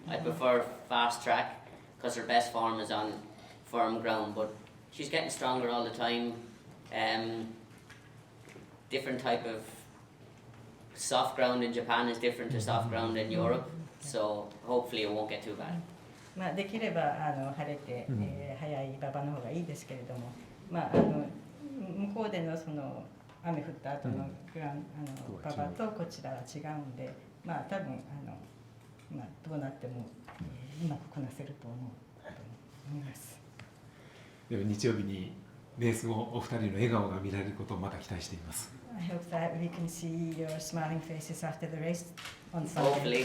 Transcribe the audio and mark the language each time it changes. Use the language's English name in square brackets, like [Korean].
[English] I'd prefer fast track because her best form is on firm ground. But she's getting stronger all the time. Different type of soft ground in Japan is different to soft ground in Europe. So hopefully it won't get too bad. [Japanese] できれば晴れて、速い馬場の方がいいですけれども、向こうでのその雨降った後の馬場とこちらは違うんで、多分どうなってもうまくこなせると思います。では日曜日にレース後お二人の笑顔が見られることをまた期待しています。 [English] I hope that we can see your smiling faces after the race on Sunday.